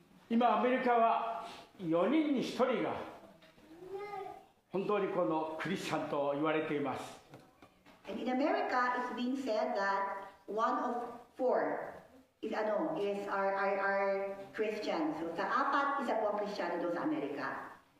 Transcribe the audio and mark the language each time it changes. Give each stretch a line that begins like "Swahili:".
Japanese: 今アメリカは4人に1人が本当にこのクリスチャンと言われています。
English: And in America, it's being said that 1 of 4 is are Christians.
Filipino: So sa 4, isa po ang Kristiyano doon sa Amerika.